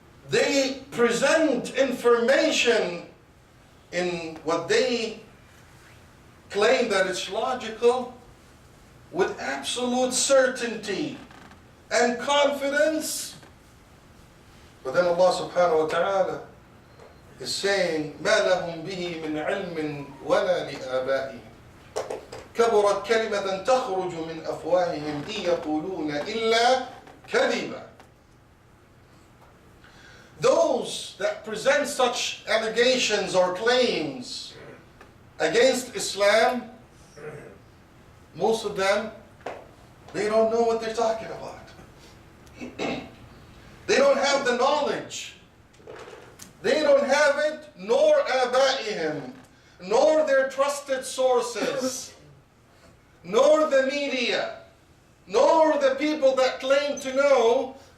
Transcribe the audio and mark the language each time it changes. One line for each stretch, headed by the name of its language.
English: They present information in what they claim that it's logical with absolute certainty and confidence. But then Allah subhanahu wa ta'ala is saying,
Arabic: مَا لَهُمْ بِهِ مِنْ عِلْمٍ وَلَا لِآبَائِهِمْ كَبُرَتْ كَلِمَةً تَخْرُجُ مِنْ أَفْوَاهِهِمْ إِنْ يَقُولُونَ إِلَّا كَذِبًا.
English: Those that present such allegations or claims against Islam, most of them, they don't know what they're talking about. They don't have the knowledge. They don't have it, nor آبائهم, nor their trusted sources, nor the media, nor the people that claim to know.